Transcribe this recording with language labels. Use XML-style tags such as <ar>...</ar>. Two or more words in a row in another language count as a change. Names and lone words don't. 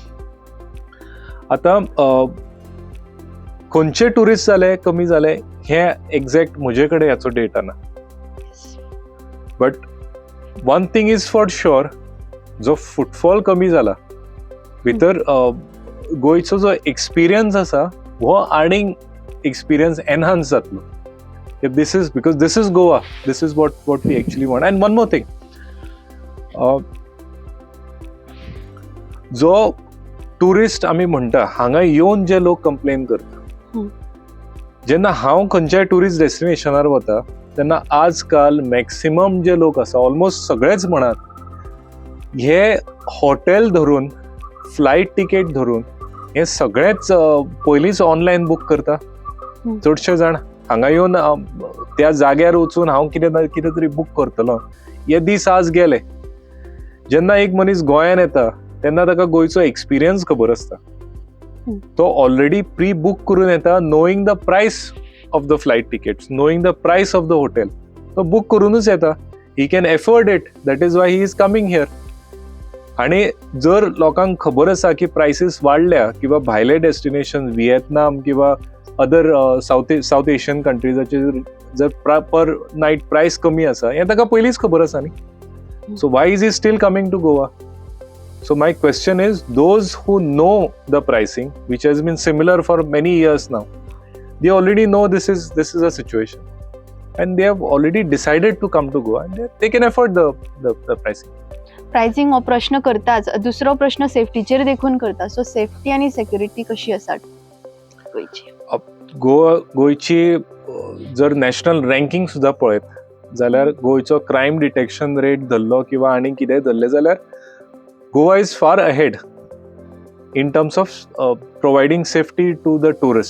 <kok>आतां खंयचे टुरिस्ट जाले कमी जाले हे एक्झॅक्ट म्हजे कडेन ह्याचो डेटा ना,</kok> <en>but one thing is for sure,</en> <kok>जो फुटफॉल कमी जाला भितर गोंयचो जो एक्सपिरियन्स आसा हो आनीक</kok> <en>experience enhance</en> <kok>जातलो.</kok> <en>This is because this is Goa, this is what we actually want. And one more thing,</en> <kok>जो टुरिस्ट आमी म्हणटा हांगा येवन जे लोक कंप्लेन करता, जेन्ना हांव खंयच्याय</kok> <en>tourist destinationar</en> <kok>वता तेन्ना आजकाल मॅक्सिमम जे लोक आसा, ऑलमोस्ट सगळेच म्हणत, हे हॉटेल धरून,</kok> <en>flight ticket</en> <kok>धरून हे सगळेच पयलींच</kok> <en>online book</en> <kok>करता. चडशे जाण हांगा येवन त्या जाग्यार वचून हांव कितें तरी बूक करतलो, हे दीस आज गेले. जेन्ना एक मनीस गोंयांत येता तेन्ना ताका गोंयचो एक्सपिरियन्स खबर आसता. तो</kok> <en>already pre book</en> <kok>करून येता,</kok> <en>knowing the price of the flight tickets, knowing the price of the hotel.</en> <kok>तो बूक करूनच येता.</kok> <en>He can afford it, that is why he is coming here.</en> <kok>आणि जर लोकांक खबर आसा की प्रायसीस वाडल्या किंवा भायले डेस्टिनेशन व्हिएतनाम किंवा</kok> <en>other South Asian countryjache</en> <kok>जर</kok> <en>per night price</en> <kok>कमी आसा, हें ताका पयलींच खबर आसा न्ही.</kok> <en>So why is he still coming to Goa? So my question is, those who know the pricing, which has been similar for many years now, they already know this is a situation, and they have already decided to come to Goa, and they can afford the pricing.</en> <kok>प्राइसिंग हो प्रश्न करताच. दुसरो प्रश्न सेफ्टीचेर देखून करता. सो सेफ्टी आनी सेक्युरिटी कशी आसा गोंयची? गोंयची जर</kok> <en>national ranking</en> <kok>सुद्धा पळयत जाल्यार गोंयचो</kok> <en>crime detection rate</en> <kok>धरलो किंवा आनी कितेंय धरलें जाल्यार</kok> <en>Goa is far ahead in terms of providing safety to the tourist.</en>